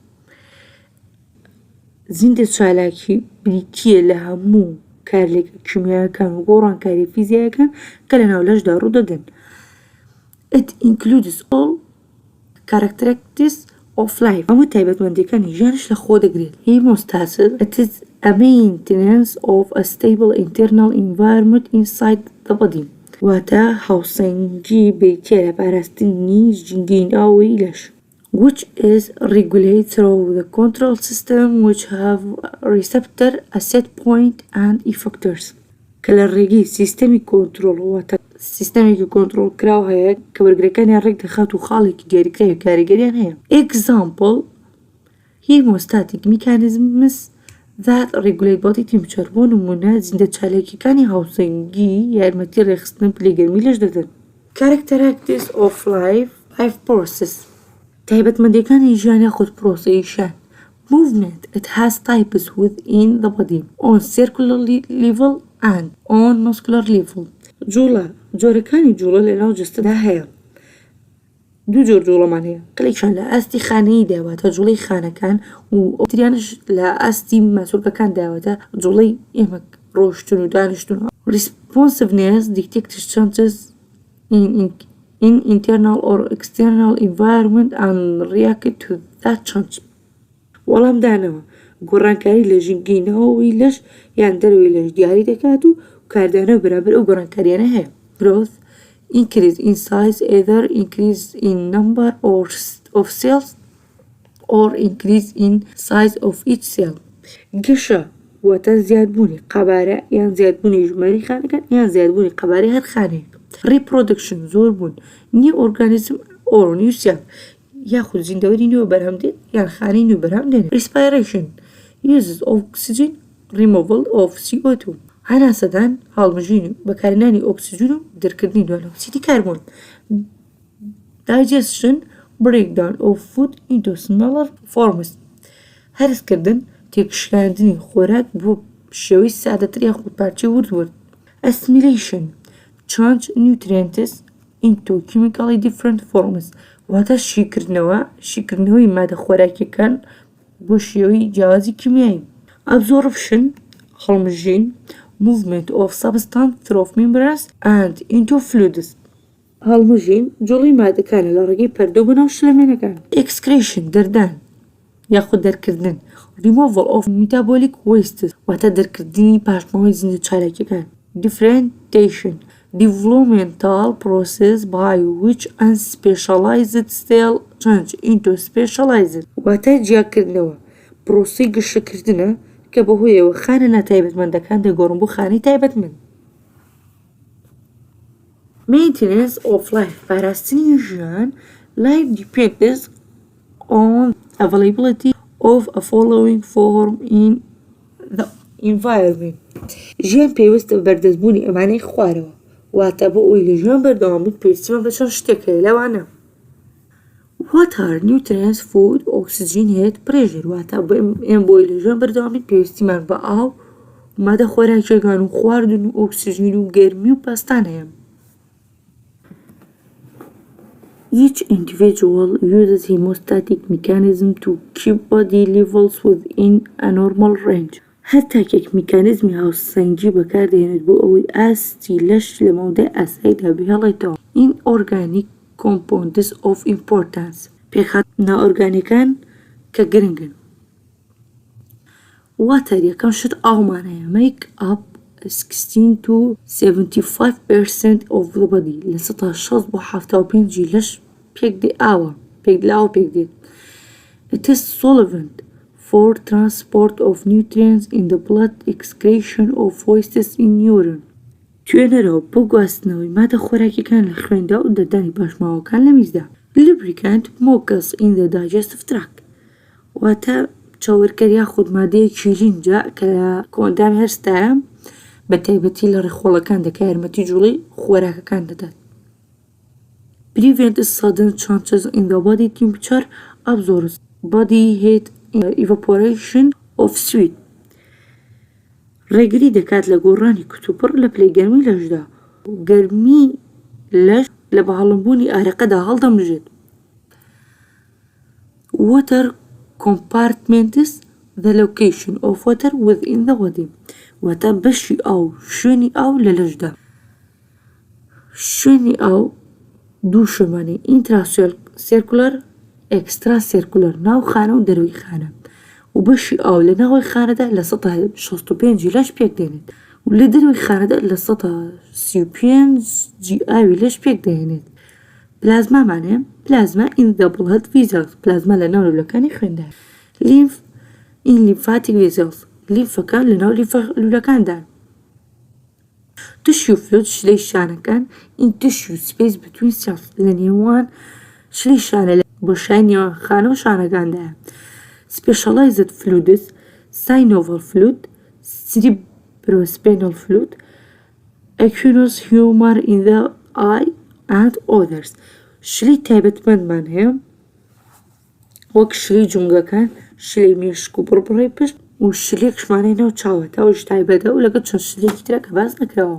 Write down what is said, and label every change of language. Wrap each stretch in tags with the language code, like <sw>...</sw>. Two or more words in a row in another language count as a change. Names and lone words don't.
<ckb>زیندە چالاکی بریتیە لە هەموو کارلێکە کیمیاییەکان و گۆڕانکاری فیزیاییەکان کە لە ناولەشدا ڕوودەدەن.</ckb> <en>It includes all characteristics of life.</en> <ckb>هەموو تایبەتمەندیەکانی ژیانش لە خۆ دەگرێت.</ckb> <en>Hemostasis it is a maintenance of a stable internal environment inside the body.</en> <ckb>واتە هاوسەنگی بریتیە لە پاراستنی ژینگەی ناوەوەی لەش.</ckb> <en>Which is regulated through the control system which have receptor, a set point and effectors.</en> <ckb>کە لە ڕێگەی سیستەمی کۆنترۆڵ واتە سیستەمێکی کۆنترۆڵ کراو هەیە کە وەرگرەکانیان ڕێک دەخات و خاڵێکی دیاریکراوی کاریگەریان هەیە.</ckb> <en>Example hemostatic mechanisms that regulate body temperature.</en> <ckb>بۆ نمونە زیندە چالاکیەکانی هاوسەنگی یارمەتی ڕێخستن پلەی لەش دەدەن.</ckb> <en>Characteristics of life process</en> <ckb>تایبەتمەندیەکانی ژیان یاخود پرۆسەی ژیان.</ckb> <en>Movement it has types within the body on circular level and on muscular level.</en> <ckb>جوڵە جۆرەکانی جوڵە لە ناو جستەدا هەیە. دوو جۆر جوڵەمان هەیە. کلێکشان لە ئاستی خانەی داواتە جوڵەی خانەکان و ئۆتریانش لە ئاستی ماسوولکەکان داواتە جوڵەی ئێمە ڕۆشتن و دانیشتن.</ckb> <en>Responsiveness detects changes in internal or external environment and react to that change.</en> <ckb>وەڵام دانەوە گۆڕانکاری لە ژینگەی ناوەوەی لەش یان دەرەوەی لەش دیاری دەکات و کاردانەوە بەرامبەر ئەو گۆڕانکاریانە هەیە.</ckb> <en>Growth increase in size either increase in number of cells or increase in size of each cell.</en> <ckb>گەشە واتە زیادبوونی قەبارە یان زیادبوونی ژماری خانەکان یان زیادبوونی قەبارەی هەر خانەیەک. Reproduction زۆربوون</ckb> <en>new organism or new cell</en> <ckb>یاخود زیندەوەری نوێ بەرهەم دێت یان خانەی نوێ بەرهەم دێنێت.</ckb> <en>Respiration uses oxygen removal of CO2</en> <ckb>هەناسەدان هەڵمژین و بەکارهێنانی ئۆکسیجن و دەرکردنی دوانەوەکسیدی کاربۆن.</ckb> <en>Digestion breakdown of food into smaller forms</en> <ckb>هەرسکردن تێکشاندنی خۆراک بۆ شێوەی سادەتر یاخود پارچەی ورد.</ckb> <en>Assimilation change nutrients into chemically different forms</en> <ckb>واتە شیکردنەوەی مادە خۆراکیەکان بۆ شێوەی جیاوازی کیمیایی. Absorption هەڵمژین</ckb> <en>movement of substance through membranes and into fluids</en> <ckb>هەڵمژین جوڵی مادەکانە لە ڕێگەی پەردە بۆ ناو شلەمێنەکان. Excretion دەردان یاخود دەرکردن</ckb> <en>removal of metabolic wastes</en> <ckb>واتە دەرکردنی پاشماوەی زیندە چالاکیەکان.</ckb> <en>Differentiation developmental process by which unspecialized cell change into specialized</en> <ckb>واتە جیاکردنەوە پرۆسەی گەشەکردنە کە بەهۆیەوە خانە ناتایبەتمەندەکان دەگۆڕن بۆ خانەی تایبەتمەند.</ckb> <en>Maintenance of life</en> <ckb>پاراستنی ژیان</ckb> <en>life depends on availability of a following form in the environment.</en> <ckb>ژیان پێویستە بە بەردەستبوونی ئەمانەی خوارەوە واتە بۆ ئەوی لە ژیان بەردەوام بێت پێویستیمان بە چەند شتێک هەیە لەوانە.</ckb> <en>Water, nutrients, food, oxygen, heat, pressure</en> <ckb>واتە ئێمە بۆی لە ژیان بەردەوام بێت پێویستیمان بە ئاو مادە خۆراکیەکان و خواردن و ئۆکسیژن و گەرمی و پەستان هەیە.</ckb> <en>Each individual uses hemostatic mechanism to keep body levels within a normal range.</en> <ckb>هەر تاکێک میکانیزمی هاوسەنگی بەکاردێنێت بۆ ئەوەی ئاستی لەش لە مەودای ئاساییدا بهێڵێتەوە.</ckb> <en>Inorganic compounds of importance</en> <ckb>پێخات نائۆرگانیەکان کە گرنگن. Water یەکەم شت ئاومان هەیە</ckb> <en>make up 16 to 75% of the body</en> <ckb>لە 60 بۆ 75 لەش پێک دێ ئاوە پێک دێت.</ckb> <en>It is solvent for transport of nutrients in the blood, excretion of wastes in urine.</en> <ckb>توێنەرەوە بۆ گواستنەوەی مادە خۆراکیەکان لە خوێندا و دەردانی پاشماوەکان لە میزدا.</ckb> <en>lubricant mucus in the digestive tract</en> <ckb>واتە چاوەرکەر یاخود مادەیەکی ژینجە کە لە کۆندامی هەرستایە بە تایبەتی لە ڕێخۆڵەکان دەکات یارمەتی جوڵی خۆراکەکان دەدات.</ckb> <en>prevent sudden changes in the body temperature absorbs body heat evaporation of sweat</en> <ckb>ڕێگری دەکات لە گۆڕانی کتوپڕ لە پلەی گەرمی لەشدا و گەرمی لەش لە بەهەڵمبوونی ئارەقەدا هەڵدەمژێت.</ckb> <en>water compartments the location of water within the body</en> <ckb>واتە بەشی ئاو شوێنی ئاو لە لەشدا. شوێنی ئاو دوو شوێنمانەی</ckb> <en>intracircular extracircular</en> <ckb>ناو خانە و دەروی خانە و بەشی ئاو لە ناوەی خانەدا لە 165 لەش پێک دێنێت و لە دەروی خانەدا لە 135 ئاوی لەش پێک دێنێت. پلازمامانێ پلازما</ckb> <en>in the blood vessels</en> <ckb>پلازما لە ناو لولەکانی خوێندا.</ckb> <en>lymph in lymphatic vessels</en> <ckb>لیمفەکان لە ناو لولەکاندا.</ckb> <en>tissue fluid</en> <ckb>شلەی شانەکان</ckb> <en>in tissue space between cells</en> <ckb>لە نێوان شلەی شانە لە بۆشای نێوان خانە و شانەکاندا.</ckb> <en>specialized fluids synovial fluid cerebrospinal fluid aqueous humor in the eye and others</en> <ckb>شلەی تایبەتمەندمان هەیە وەک شلەی جومگەکان شلەی مێشک و بڕبڕی پشت و شلێکشمانەی ناو چاوەتە و تایبەتە و لەگەڵ چەند شلێکی ترە کە باس نەکراوە.</ckb>